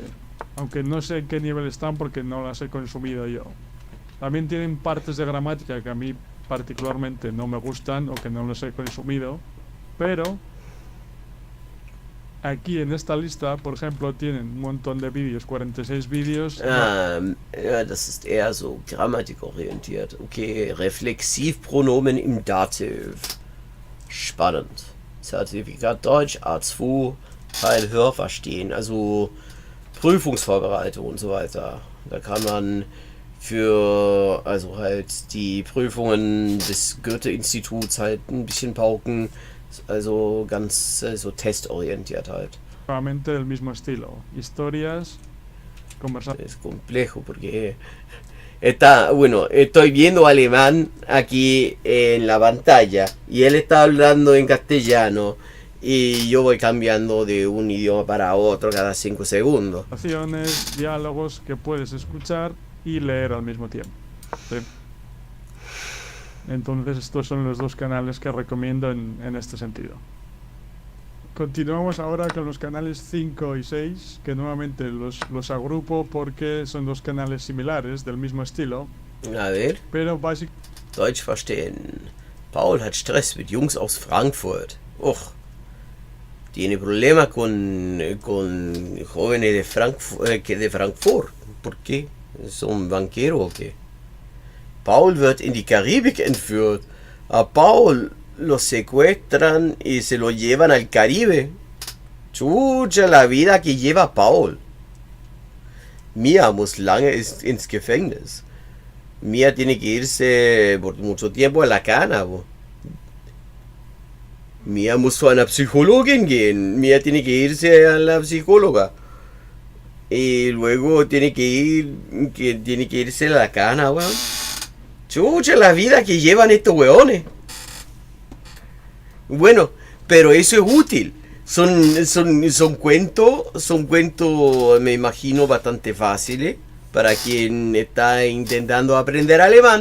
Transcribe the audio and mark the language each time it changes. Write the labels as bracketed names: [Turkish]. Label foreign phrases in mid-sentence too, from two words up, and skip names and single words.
[Spanish] Aunque no sé en qué nivel están porque no las he consumido yo. También tienen partes de gramática que a mí particularmente no me gustan o que no los he consumido, pero aquí en esta lista, por ejemplo, tienen un montón de vídeos, 46 vídeos. [German] Ja, das ist eher so grammatikorientiert. Okay, Reflexivpronomen im Dativ. Spannend. Zertifikat Deutsch, A2, Teil Hörverstehen, also Prüfungsvorbereitung und so weiter. Da kann man für ja, also halt die Prüfungen des Goethe-Instituts halt ein bisschen pauken, also ganz so testorientiert halt. [Spanish] Nuevamente el mismo estilo, historias, conversaciones. Es complejo porque estoy viendo alemán aquí en la pantalla y él está hablando en castellano y yo voy cambiando de un idioma para otro cada 5 segundos. Diálogos que puedes escuchar y leer al mismo tiempo. ¿Sí? Entonces estos son los dos canales que recomiendo en este sentido. Continuamos ahora con los canales 5 y 6, que nuevamente los agrupo porque son dos canales similares, del mismo estilo. A ver. Pero [German] Deutsch verstehen. Paul hat Stress mit Jungs aus Frankfurt. [Spanish] Tiene problemas con jóvenes de Frankfurt. ¿Por qué? ¿Son banqueros o qué? [German] Paul wird in die Karibik entführt. [Spanish] A Paul lo secuestran y se lo llevan al Caribe. Chucha la vida que lleva Paul. [German] Mia muss lange ins Gefängnis. [Spanish] Mia tiene que irse por mucho tiempo a la cana. [German] Mia muss zu einer Psychologin gehen. [Spanish] Mia tiene que irse a la psicóloga. Y luego tiene que irse a la cana, weón. Chucha la vida que llevan estos weones. Bueno, pero eso es útil. Son cuentos, me imagino, bastante fáciles para quien está intentando aprender alemán.